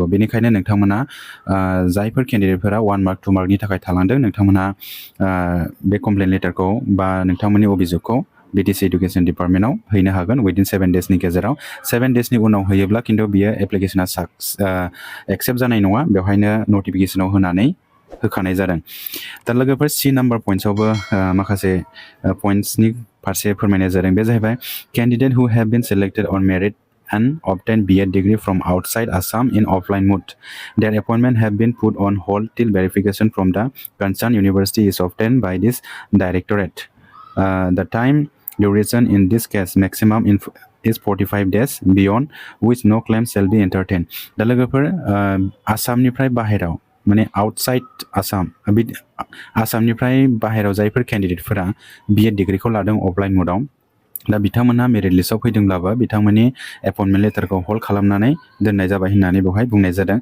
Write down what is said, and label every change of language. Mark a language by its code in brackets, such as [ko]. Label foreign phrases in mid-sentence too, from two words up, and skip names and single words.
[brx] बेनिखायनो नोंथांमोना जायफोर केन्डिडेटफोरा 1 मार्क 2 मार्कनि थाखाय थालांदों नोंथांमोना बे कमप्लेन लेटारखौ बा नोंथांमोननि अभियोगखौ BTC इडुकेसन डिपार्टमेन्टआव हैनो हागोन [en] within 7 days [brx] गेजेराव। 7 daysनि उनाव होयोब्ला खिन्थु बियो एप्लिकेसना एक्सेप्ट जानाय नङा। बेवहायनो नटिफिकेसनाव होनानै होखानाय जादों। दा लोगोफोर C नाम्बार पइन्ट्सआवबो माखासे पइन्ट्सनि फारसे फोरमायनाय जादों। बे जाहैबाय [en] candidate who have been selected on merit and obtained BEd degree from outside Assam in offline mode. Their appointment have been put on hold till verification from the concerned university is obtained by this directorate. The time duration in this case maximum is 45 days beyond which no claim shall be entertained. [brx] दा लोगोफोर आसामनिफ्राय बाहेराव माने आउटसाइड आसामनिफ्राय बाहेराव जायफोर केन्डिडेटफोरा BEd डिग्रीखौ लादों [en] offline mode [brx] दा बिथांमोनहा मेरिट लिस्टआव फैदोंब्लाबो बिथांमोननि एपइन्टमेन्ट लेटारखौ हल्ड खालामनानै दोननाय जाबाय होननानै बेवहाय बुंनाय जादों।